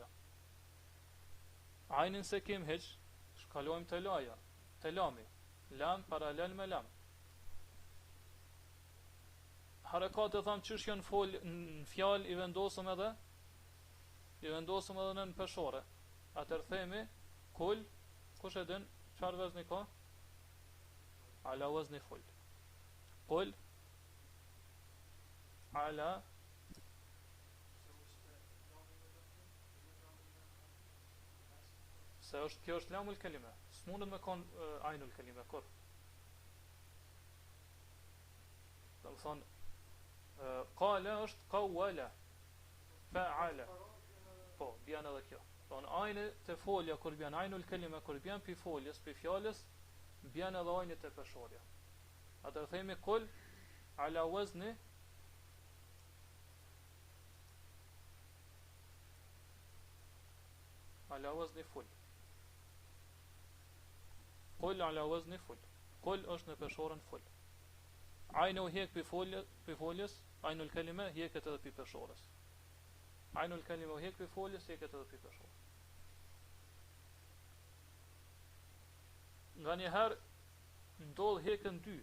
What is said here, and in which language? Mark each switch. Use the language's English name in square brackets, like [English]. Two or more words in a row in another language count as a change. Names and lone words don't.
[Albanian] Ajnin se kim heq, shkalojmë të laja, të lami, lam paralel me lam. Harekat e thamë qysh janë në fjal i vendosëm edhe në peshore. Atër themi kul, kush e din çfarë vazni ka? [Arabic] على وزن فعل. قل على [Albanian] se është kjo është [Arabic] لام الكلمة. [Albanian] S'mundet me kon [Arabic] عين الكلمة [Albanian] kur. Do të thonë qala është qawala. Fa'ala. Po, bjen edhe kjo. Don ajni të folja kur bjen [Arabic] عين الكلمة [Albanian] kur bjen pi foljes, pi fjalës, bjen edhe ajni të peshorja. Atëherë themi [Arabic] قل على وزن فعل. قل على وزن فعل. [Albanian] Kul është në peshorën ful. Ajni u hjek pi foljes, [Arabic] عين الكلمة [Albanian] hjeket edhe pi peshorës. [Arabic] عين الكلمة [Albanian] u hjek pi foljes, hjeket edhe pi peshorës. Nga njëherë ndodh hekën dy.